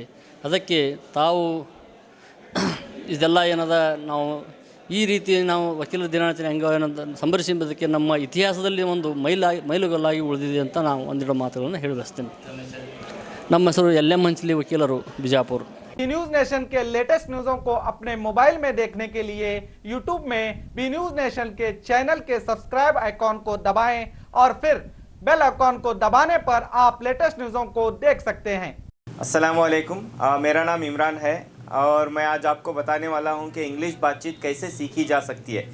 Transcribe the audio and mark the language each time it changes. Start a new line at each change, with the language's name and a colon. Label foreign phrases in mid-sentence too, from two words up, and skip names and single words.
Kannada: ಅದಕ್ಕೆ ತಾವು ಇದೆಲ್ಲ ನಾವು ಈ ರೀತಿ ನಾವು ವಕೀಲರ ದಿನಾಚರಣೆ ಅಂಗವನ್ನು ಸಂಭ್ರಮಿಸುವುದಕ್ಕೆ ನಮ್ಮ ಇತಿಹಾಸದಲ್ಲಿ ಒಂದು ಮೈಲುಗಲ್ಲಾಗಿ ಉಳಿದಿದೆ ಅಂತ ನಾವು ಒಂದೆರಡು ಮಾತುಗಳನ್ನು ಹೇಳಬಯಸ್ತೇನೆ. ನಮ್ಮ ಹೆಸರು LM ಹಂಚಲಿ, ವಕೀಲರು, ಬಿಜಾಪುರ.
Hindi: न्यूज नेशन के
English: latest news
Hindi: को अपने मोबाइल में देखने के लिए यूट्यूब में बी न्यूज नेशन के चैनल के
English: subscribe icon
Hindi: को दबाएं और फिर
English: bell icon
Hindi: को दबाने पर आप
English: latest news
Hindi: को देख सकते हैं।
Arabic: السلام عليكم,
Hindi: मेरा नाम इमरान है और मैं आज आपको बताने वाला हूं कि इंग्लिश बातचीत कैसे सीखी जा सकती है।